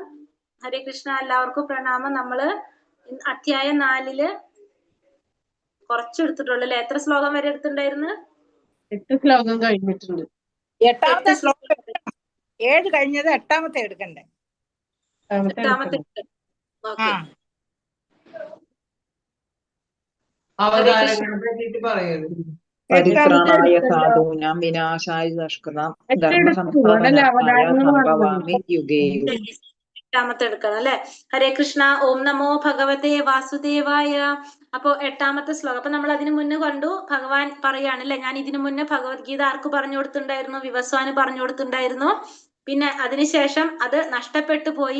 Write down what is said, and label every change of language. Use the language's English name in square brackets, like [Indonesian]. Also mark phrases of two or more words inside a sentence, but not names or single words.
[Malayalam] ഹരേ കൃഷ്ണ. എല്ലാവർക്കും പ്രണാമം. നമ്മള് അധ്യായം 4 കുറച്ചെടുത്തിട്ടുള്ളൂ അല്ലെ? എത്ര ശ്ലോകം വരെ എടുത്തിട്ടുണ്ടായിരുന്നു? 8 ശ്ലോകം കഴിഞ്ഞിട്ടുണ്ട്. 8ാമത്തെ ശ്ലോകം 7 കഴിഞ്ഞത് 8ാമത്തെ എടുക്കണ്ടേ? 8ാമത്തെ. [Sanskrit] പരിത്രാണായ സാധൂനാം വിനാശായ ദുഷ്കൃതാം ധർമ്മസംസ്ഥാപനായ സംഭവാമി യുഗേ യുഗേ. [Malayalam] 8ാമത്തെ എടുക്കണം അല്ലെ? ഹരേ കൃഷ്ണ. [Sanskrit] ഓം നമോ ഭഗവതേ വാസുദേവായ. [Malayalam] അപ്പൊ 8ാമത്തെ ശ്ലോകം. അപ്പൊ നമ്മൾ അതിനു മുന്നേ കണ്ടു, ഭഗവാൻ പറയാണ് അല്ലെ, ഞാൻ ഇതിനു മുന്നേ ഭഗവത്ഗീത ആർക്ക് പറഞ്ഞു കൊടുത്തിട്ടുണ്ടായിരുന്നു? വിവസ്വാന് പറഞ്ഞു കൊടുത്തിട്ടുണ്ടായിരുന്നു. പിന്നെ അതിനുശേഷം അത് നഷ്ടപ്പെട്ടു പോയി.